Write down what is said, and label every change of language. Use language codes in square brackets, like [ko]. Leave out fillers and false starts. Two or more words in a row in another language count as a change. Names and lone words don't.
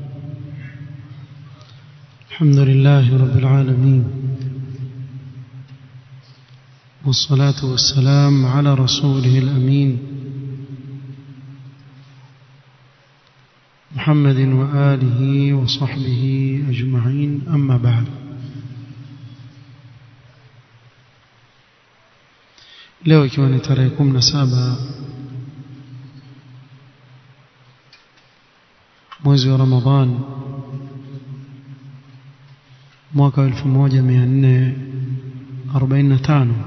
[ar] الحمد لله رب العالمين، والصلاة والسلام على رسوله الأمين محمد وآله وصحبه أجمعين، أما بعد. [sw] leo ikiwa ni tarehe 17 mwezi wa Ramadhan mwaka 1445